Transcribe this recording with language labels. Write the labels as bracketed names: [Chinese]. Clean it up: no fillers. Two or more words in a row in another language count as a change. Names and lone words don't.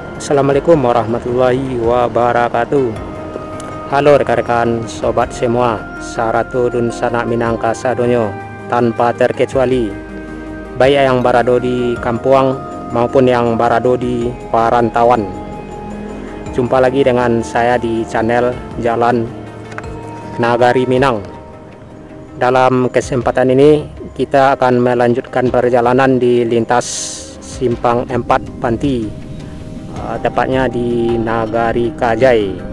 [Arabic] السلام عليكم ورحمة الله وبركاته. [Indonesian] Halo rekan-rekan sobat semua, [Minangkabau] saratu dun sanak minangka sadonyo [Indonesian] tanpa terkecuali, baik yang berada di kampung maupun yang berada di perantauan. Jumpa lagi dengan saya di channel Jalan Nagari Minang. Dalam kesempatan ini kita akan melanjutkan perjalanan di lintas Simpang 4 Panti, tepatnya di Nagari Kajai.